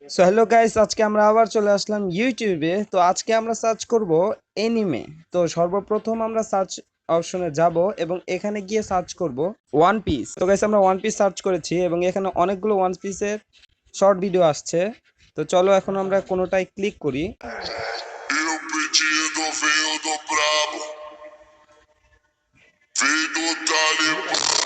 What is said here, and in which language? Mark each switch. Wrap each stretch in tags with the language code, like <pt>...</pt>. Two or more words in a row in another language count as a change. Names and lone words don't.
<en>so hello guys,</en> <bn>আজকে আমরা আবার চলে আসলাম ইউটিউবে। তো আজকে আমরা সার্চ করব এনিমে। তো সর্বপ্রথম আমরা সার্চ অপশনে যাব এবং এখানে গিয়ে সার্চ করব ওয়ান পিস। তো গাইস, আমরা ওয়ান পিস সার্চ করেছি এবং এখানে অনেকগুলো ওয়ান পিসের</bn> <en>short video</en> <bn>আসছে। তো চলো এখন আমরা কোনোটাই ক্লিক করি।</bn> <pt>Eu pedido veio do brabo, veio do Talibã.</pt>